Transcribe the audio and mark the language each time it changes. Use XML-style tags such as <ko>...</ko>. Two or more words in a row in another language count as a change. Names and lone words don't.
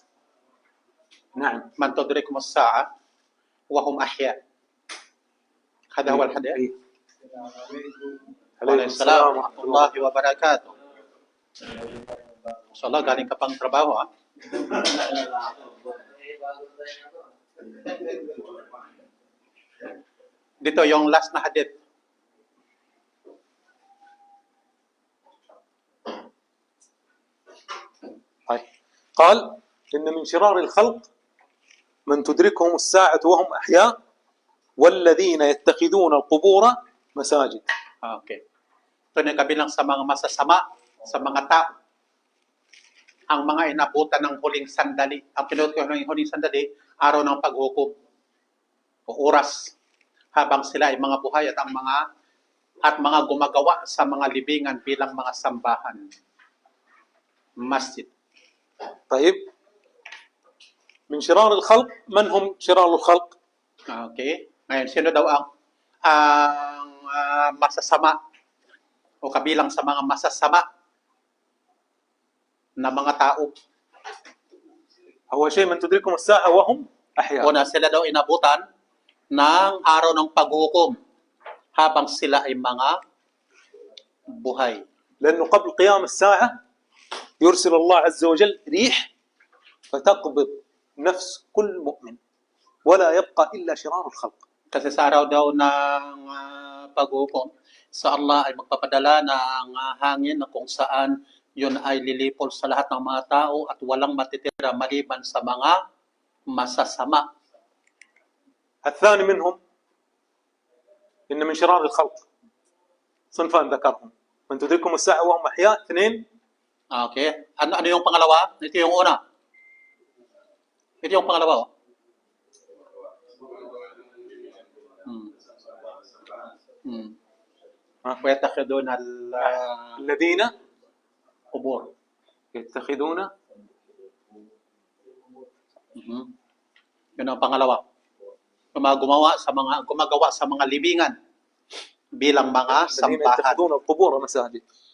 <ar>نعم من تدركهم الساعة وهم أحياء. هذا هو الحديث. عليه السلام ورحمة الله وبركاته. إن شاء الله,</ar> <tl>galing ka pang trabaho, ha? Dito yung last na hadith.</tl> <ar>قال إن من شرار الخلق من تدركهم الساعة وهم أحياء والذين يتخذون القبور مساجد.</ar> <tl>Okay. Ito na kabilang sa mga masasama sa mga tao. Ang mga inabutan ng huling sandali. Ang pinuot ko ng huling sandali, araw ng paghukom o oras habang sila ay mga buhay at mga gumagawa sa mga libingan bilang mga sambahan. Masjid.</tl> <ar>طيب من شرار الخلق من هم شرار الخلق؟</ar> <tl>Okay. Ngayon, sino daw ang masasama o kabilang sa mga masasama na mga tao?</tl> <ar>أول شيء من تدركهم الساعة وهم أحياء.</ar> <tl>Una, sila daw inabutan ng araw ng paghukom habang sila ay mga buhay.</tl> <ar>لأنه قبل قيام الساعة يرسل الله عز وجل ريح فتقبض نفس كل مؤمن ولا يبقى إلا شرار الخلق.</ar> <tl>Kasi sa araw daw ng paghukom, sa Allah ay magpapadala ng hangin na kung saan yun ay lilipol sa lahat ng mga tao at walang matitira maliban sa mga masasama.</tl> <ar>الثاني منهم إن من شرار الخلق صنفان ذكرهم من تدركهم الساعة وهم أحياء. اثنين.</ar> <tl>Okay. Ano yung pangalawa? Ito yung una. Ito yung pangalawa.</tl> <ar>ويتخذون الذين قبور. يتخذون.</ar> <tl>Yun ang pangalawa. Gumagawa sa mga libingan bilang mga الذين sambahan.</tl> <ar>يتخذون القبور مساجد.</ar>